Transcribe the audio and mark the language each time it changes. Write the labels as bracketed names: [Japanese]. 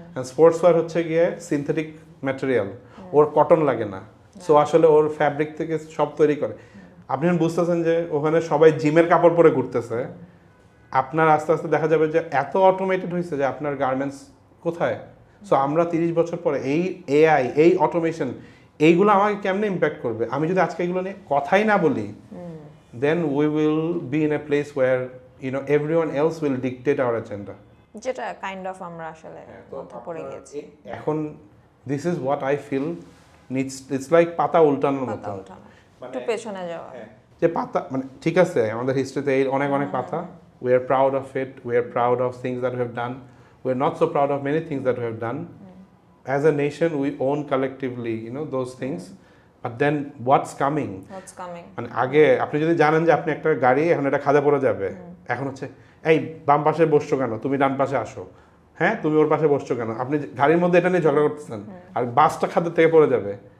[Bangla] Sports wire হচ্ছে গিয়ে synthetic material, ওর cotton লাগে না, সো আসলে ওর ফ্যাব্রিক থেকে সব তৈরি করে। আপনি বুঝতেছেন যে ওখানে সবাই জিমের কাপড় পরে ঘুরতেছে, আপনার আস্তে আস্তে দেখা যাবে যে এত অটোমেটেড হয়েছে যে আপনার গার্মেন্টস কোথায়। সো আমরা 30 বছর পরে এই এআই, এই অটোমেশন, এইগুলো আমাকে কেমনে ইম্প্যাক্ট করবে? আমি যদি আজকে এগুলো নিয়ে কথাই না বলি, [English] then we will be in a place where everyone else will dictate our agenda, [Bangla] যেটা কাইন্ড অফ আমরা আসলে মধ্যে পড়ে গেছি এখন। [English] this is what I feel needs, it's like [Bangla] পাতা উল্টানোর মতো, একটু পেছনে যাওয়া। যে পাতা মানে ঠিক আছে, আমাদের হিস্ট্রিতে এই অনেক অনেক পাতা, [English] we are proud of it, we are proud of things that we have done, we are not so proud of many things that we have done. As a nation we own collectively those things, but then what's coming, [Bangla] মানে আগে আপনি যদি জানেন যে আপনি একটা গাড়ি এখন এটা খাদে পড়ে যাবে, এখন হচ্ছে এই বাম পাশে বসছো কেন, তুমি ডান পাশে আসো, হ্যাঁ তুমি ওর পাশে বসছো কেন, আপনি গাড়ির মধ্যে এটা নিয়ে ঝগড়া করতেছেন, আর বাসটা খাদের থেকে পড়ে যাবে।